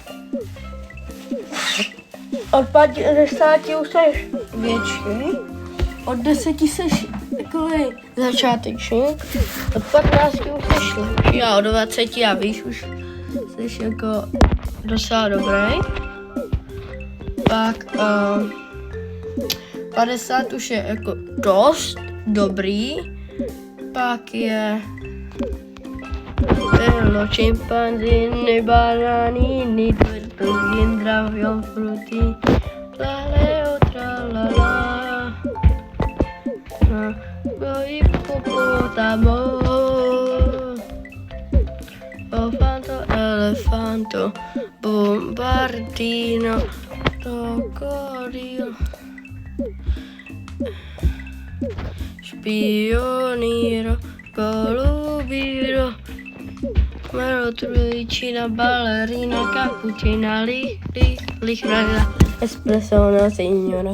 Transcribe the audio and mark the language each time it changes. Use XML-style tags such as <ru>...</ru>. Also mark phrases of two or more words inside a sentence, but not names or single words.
<cs>Od 50 už jsi větší, od 10 jsi takový začátečník, od 15 už jsi lepší a od 20 a víš, už jsi jako docela dobrý. Pak 50 už je jako dost dobrý, pak je Perlo, chimpanzini, bananini, tortugi, indravion, frutti, tlaleo, tralala, ippopotamo, elefanto, bombardino, crocodilo, spioniero, colubiro, Merotruicina, ballerina, cappuccina, lichraga, espressona, signora.</cs>